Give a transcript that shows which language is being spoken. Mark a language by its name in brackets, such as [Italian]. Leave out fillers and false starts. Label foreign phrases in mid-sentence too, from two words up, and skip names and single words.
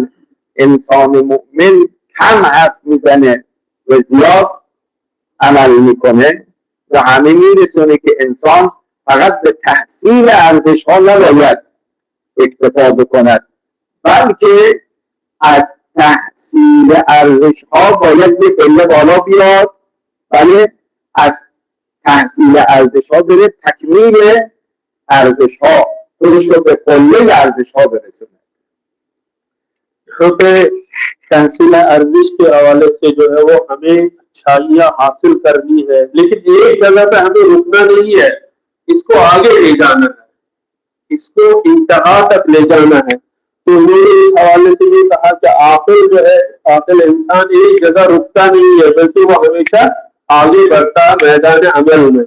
[Persian] انسان مؤمن کم حرف میزنه و زیاد عمل میکنه و همه میرسونه که انسان فقط به تحصیل ارزش ها نباید اکتفا بکند، بلکه از تحصیل ارزش ها باید یه پله بالا بیاد، بله از تحصیل ارزش ها بره تکمیل ارزش ها، خودش رو به پله ارزش ها برسونه. خب تحصیل ارزش [Urdu] کے حوالے سے جو ہے وہ ہمیں اچھائیاں حاصل کرنی ہے، لیکن ایک جگہ پہ ہمیں رکنا نہیں ہے، اس کو آگے لے جانا ہے، اس کو انتہا تک لے جانا ہے. تو انہوں نے اس حوالے سے یہ کہا کہ آخر جو ہے آخر انسان ایک جگہ رکتا نہیں ہے، بلکہ وہ ہمیشہ آگے بڑھتا ہے میدان عمل میں.